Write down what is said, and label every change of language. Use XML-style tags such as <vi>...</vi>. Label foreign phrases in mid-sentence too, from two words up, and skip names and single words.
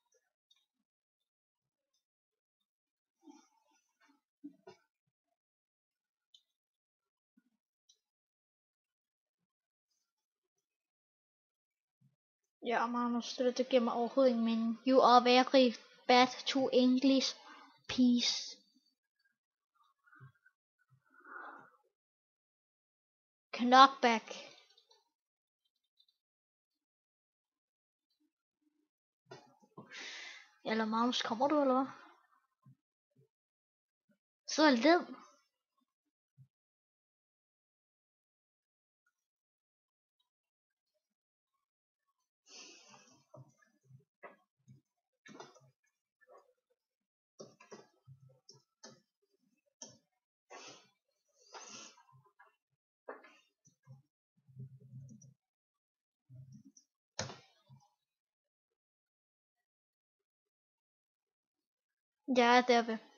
<da>Ja, Magnus, det giver mig overhovedet ingen mening.</da> <en>You are very bad to English. Peace. Knockback.</en> <da>Eller Magnus, kommer du eller hvad? Så led. Jeg er derved.</da>